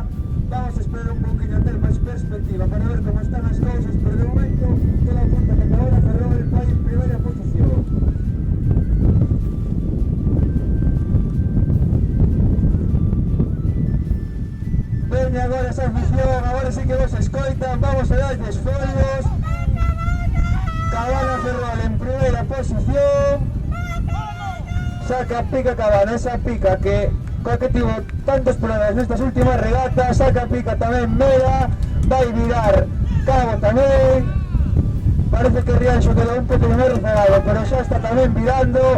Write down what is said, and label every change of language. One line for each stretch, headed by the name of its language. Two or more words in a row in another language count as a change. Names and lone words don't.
Galician: Vamos a esperar un poquinho a ter máis perspectiva para ver como están as cousas, pero de momento toda apunta que Cabana Ferrol vai en primeira posición. Veña agora San quedan, vamos a dar desfolios.
Spanish: Cabana Ferrol en primera posición. Saca pica Cabana, esa pica que tuvo tantos problemas en estas últimas regatas. Saca pica también Mera, va a virar Cabo también. Parece que Riancho quedó un poco más rezagado, pero ya está también virando.